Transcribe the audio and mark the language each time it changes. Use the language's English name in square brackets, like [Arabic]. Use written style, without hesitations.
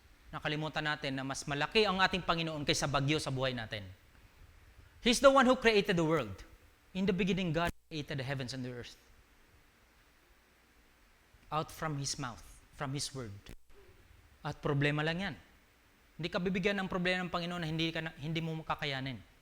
[Filipino] Nakalimutan natin na mas malaki ang ating Panginoon kaysa bagyo sa buhay natin. [English] He's the one who created the world. In the beginning, God created the heavens and the earth. Out from His mouth, from His word. [Filipino] At problema lang yan. Hindi ka bibigyan ng problema ng Panginoon na hindi mo makakayanin.